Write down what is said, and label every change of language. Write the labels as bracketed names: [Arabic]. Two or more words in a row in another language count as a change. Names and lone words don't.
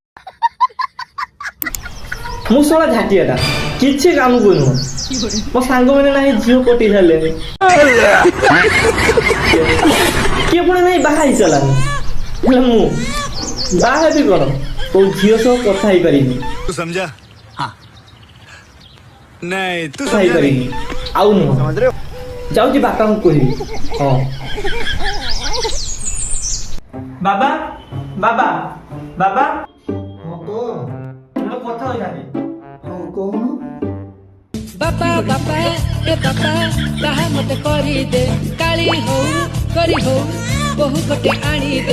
[Odia] ମୁଁ ଶଳା ଝାଟିଆଟା, କିଛି କାମକୁ ନୁହଁ। ମୋ ସାଙ୍ଗମାନେ ନାହିଁ ଝିଅ ପଟେଇ ସାରିଲେଣି, କିଏ ପୁଣି ନାହିଁ ବାହା ହେଇସାରିଲାନି। ହେଲେ ମୁଁ ବାହା ହେବି କଣ? କୋଉ ଝିଅ ସହ କଥା ହେଇପାରିନି, [Hindi] तू समझा? हाँ नहीं तू [Odia] କଥା ହେଇପାରିନି। ଆଉ ନୁହଁ, ଯାଉଛି ବାପାଙ୍କୁ କହିବି। ହଁ ବାବା, ବାବା, ବାବା, ହଁ କହ ମୁଁ କଥା ହୋଇଥାନ୍ତି। ହଁ କହୁନୁ। ବାପା ବାପା ଏ ବାପା ତାହା ମତେ କରିଦେ, କାଳି ହଉ କରି ହଉ ବହୁ ଗୋଟେ ଆଣିଦେ।